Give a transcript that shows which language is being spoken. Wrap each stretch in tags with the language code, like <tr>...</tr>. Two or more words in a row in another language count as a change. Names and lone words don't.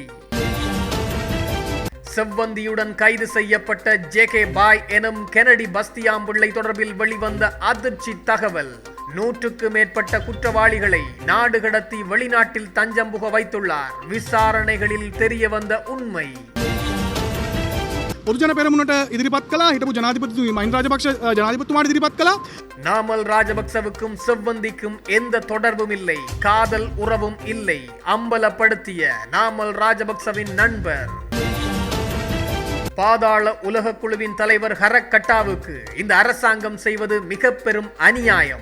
<ta>செவ்வந்தியுடன் கைது செய்யப்பட்ட ஜே.கே. பாய் எனும் கெனடி பஸ்தியாம்பிள்ளை தொடர்பில் வெளிவந்த அதிர்ச்சி தகவல். 100க்கு மேற்பட்ட குற்றவாளிகளை நாடு கடத்தி வெளிநாட்டில் தஞ்சம் புக வைத்துள்ளார். விசாரணைகளில் தெரிய வந்த உண்மை.</ta> <si>பொதுஜன பெரமுனට ඉදිරිපත් කළා. හිටපු ජනාධිපති මහින්ද රාජපක්ෂ ජනාධිපතිතුමාට ඉදිරිපත් කළා.</si> <ta>நாமல் ராஜபக்சவுக்கும் செவ்வந்திக்கும் எந்த தொடர்பும் இல்லை, காதல் உறவும் இல்லை அம்பலப்படுத்திய நாமல் ராஜபக்சவின் நண்பர். பாதாள உலக குழுவின் தலைவர் ஹரக் கட்டாவுக்கு இந்த அரசாங்கம் செய்வது மிக பெரும் அநியாயம்.</ta>